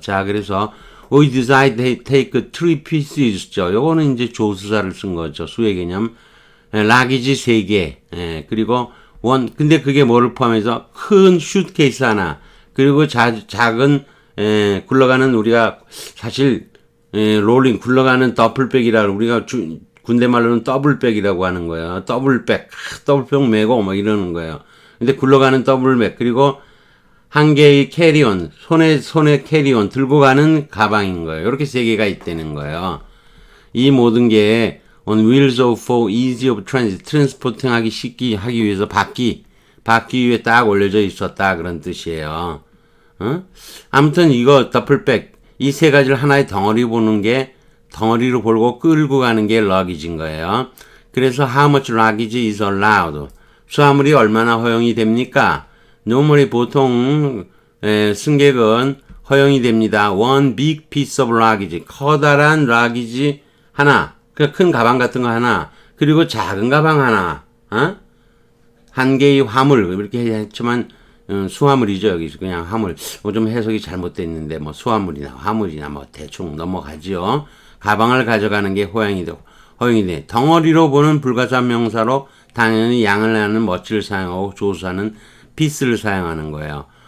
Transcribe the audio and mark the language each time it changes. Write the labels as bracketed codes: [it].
[ko] 자, 그래서 [en] we decide to take 3 pieces [ko] 죠. 요거는 이제 조수사를 쓴 거죠. 수의 개념. 락이지 3개. 그리고 근데 그게 뭐를 포함해서 큰 슈트케이스 하나. 그리고 작은 굴러가는 우리가 사실 롤링 굴러가는 더블백이라 우리가 군대 말로는 더블백이라고 하는 거예요. 더블백 메고 막 이러는 거예요. 근데 굴러가는 더블백 그리고 한 개의 캐리온 손에 캐리온 들고 가는 가방인 거예요. 이렇게 3개가 있다는 거예요. 이 모든 게 [en] on wheels for easy of transit [ko] 트랜스포팅 하기 쉽게 하기 위해서 바퀴 위에 딱 올려져 있었다 그런 뜻이에요. 아무튼 이거 더블백 이 3가지를 하나의 덩어리 보는 게 덩어리로 보고 끌고 가는 게 러기지인 거예요. 그래서 [en] how much luggage is allowed? [ko] 수화물이 얼마나 허용이 됩니까? [en] normally [ko] 보통 승객은 허용이 됩니다. [en] one big piece of luggage [ko] 커다란 [en] luggage [ko] 하나, 그 큰 가방 같은 거 하나, 그리고 작은 가방 하나, 한 개의 화물, 이렇게 했지만, 수화물이죠. 여기서 그냥 화물. 좀 해석이 잘못됐는데, 뭐, 수화물이나 화물이나 뭐, 대충 넘어가지요. 가방을 가져가는 게 허용이 돼. 덩어리로 보는 불가산 명사로 당연히 양을 나는 멋지를 사용하고 조수하는 피스를 사용하는 거예요.